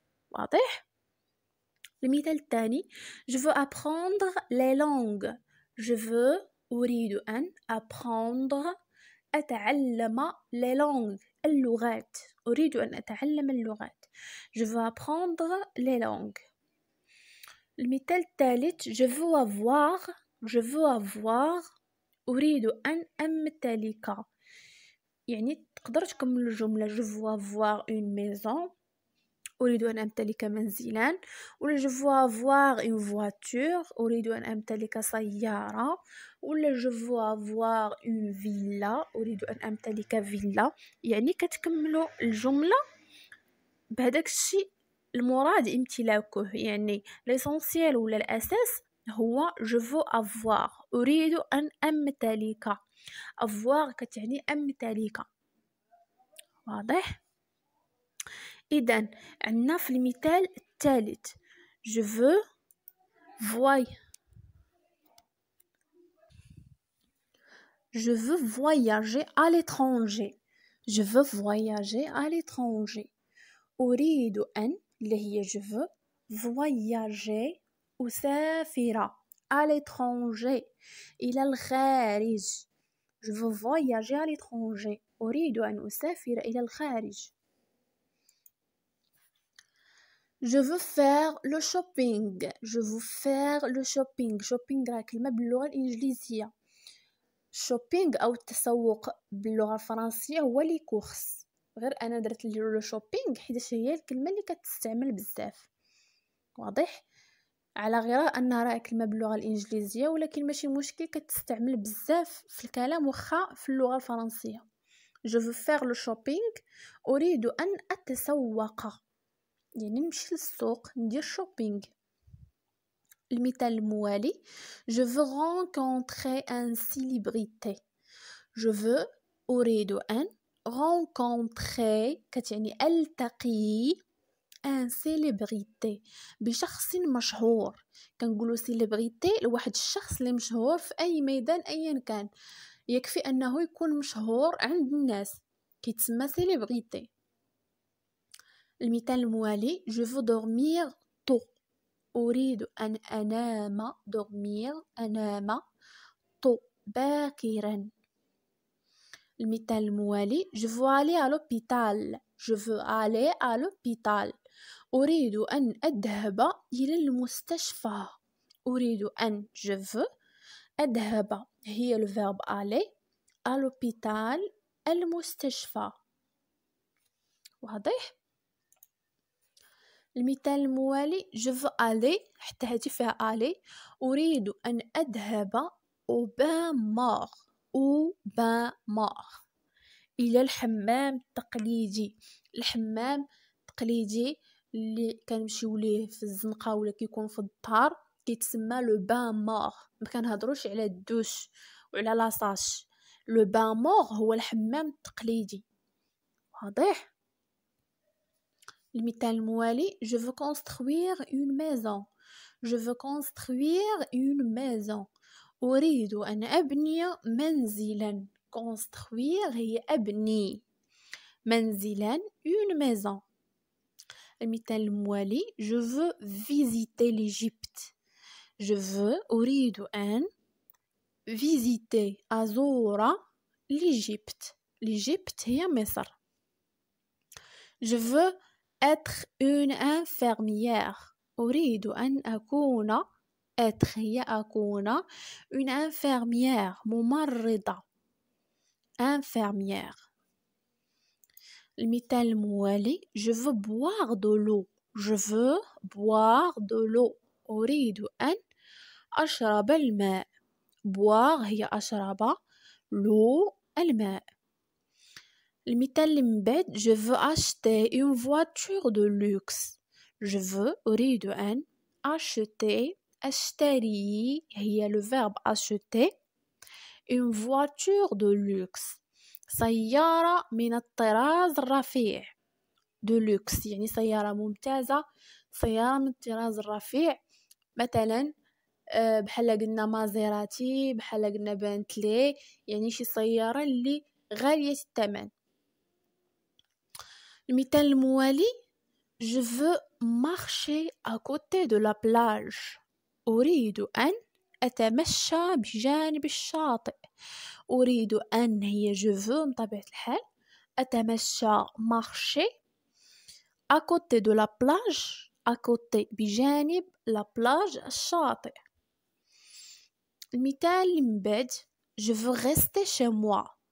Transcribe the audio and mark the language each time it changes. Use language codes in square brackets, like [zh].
[ar] واضح؟ المثال الثاني [fr] je veux apprendre les langues. je veux [ar] اريد ان [fr] apprendre [ar] اتعلم [fr] les langues [ar] اللغات. اريد ان اتعلم اللغات. [fr] je veux apprendre les langues. [ar] المثال الثالث [fr] je veux avoir [ar] أريد أن أمتلك. يعني تقدر تكمل الجملة [fr] je veux avoir une maison [ar] أريد أن أمتلك منزلا، ولا [fr] je veux avoir une voiture [ar] أريد أن أمتلك سيارة، ولا [fr] je veux avoir une villa [ar] أريد أن أمتلك فيلا. يعني كتكملوا الجملة بهداك الشيء المراد امتلاكه. يعني ليسونسيال ولا الاساس هو [fr] je veux avoir [ar] اريد ان امتلك. avoir كتعني امتلك. واضح؟ اذا عندنا في المثال الثالث [fr] je veux voyager à l'étranger. je veux voyager à l'étranger. [ar] أريد أن اللي هي [fr] je veux voyager [ar] أسافر [fr] à l'étranger [ar] إلى الخارج. [fr] je veux voyager à l'étranger [ar] أريد أن أسافر إلى الخارج. [fr] je veux faire le shopping. je veux faire le shopping. [ar] shopping راه كلمة باللغة الإنجليزية. shopping أو التسوق باللغة الفرنسية هو لي كورس، غير انا درت لو شوبينغ حيت هي الكلمه اللي كتستعمل بزاف. واضح؟ على غير انها راه كلمه باللغه الانجليزيه ولكن ماشي مشكل كتستعمل بزاف في الكلام واخا في اللغه الفرنسيه. [fr] je veux faire le shopping [ar] اريد ان اتسوق، يعني نمشي للسوق ندير شوبينغ. المثال الموالي [fr] je veux rencontrer un célébrité. je veux [ar] اريد ان [fr] rencontrer [ar] كتعني التقي ان célébrité بشخص مشهور. كنقولوا célébrité لواحد الشخص اللي مشهور في اي ميدان ايا كان، يكفي انه يكون مشهور عند الناس كيتسمى célébrité. المثال الموالي [fr] je veux dormir tôt. [ar] اريد ان انام dormir انام tôt باكرا. المثال الموالي [fr] je veux aller à l'hôpital. je veux aller à l'hôpital [ar] أريد أن أذهب إلى المستشفى. أريد أن [fr] je veux [ar] أذهب هي الفيرب [fr] aller à l'hôpital [ar] المستشفى. واضح؟ المثال الموالي [fr] je veux aller [ar] حتى هذه فيها aller. أريد أن أذهب [fr] au bain mort [ar] إلى الحمام التقليدي. الحمام التقليدي اللي كنمشيو ليه في الزنقة ولا كيكون في الدار كيتسمى لو بان مور. ما كنهضروش على الدوش وعلى لاصاش. لو بان مور هو الحمام التقليدي. واضح؟ المثال الموالي [fr] je veux construire une maison. je veux construire une maison. [ar] أريد أن أبني منزلا. construire هي أبني. منزلا [fr] une maison. [ar] المثال الموالي [fr] je veux visiter l'Égypte. je veux [ar] أريد أن [fr] visiter [ar] أزور [fr] l'Égypte. [ar] l'Égypte هي مصر. [fr] je veux être une infirmière. [ar] أريد أن أكون être هي أكون [fr] une infirmière [ar] ممرضة. [fr] infirmière. [ar] المثال الموالي [fr] je veux boire de l'eau. je veux boire de l'eau. [ar] أريد أن أشرب الماء. boire هي أشرب، l'eau الماء. المثال اللي من بعد [fr] je veux acheter une voiture de luxe. je veux [ar] أريد أن [fr] acheter [ar] أشتري هي [fr] le verbe acheter une voiture de luxe [ar] سيارة من الطراز الرفيع. de luxe يعني سيارة ممتازة، سيارة من الطراز الرفيع. مثلا بحال قلنا مازيراتي، بحال قلنا بنتلي، يعني شي سيارة اللي غالية الثمن. المثال الموالي [fr] je veux marcher à côté de la plage. [ar] أريد أن أتمشى بجانب الشاطئ. أريد أن هي [fr] je veux [ar] بطبيعة الحال، أتمشى [fr] marcher à côté de la plage. à côté [ar] بجانب [fr] la plage [ar] الشاطئ. المثال اللي من بعد [fr] je veux rester chez moi.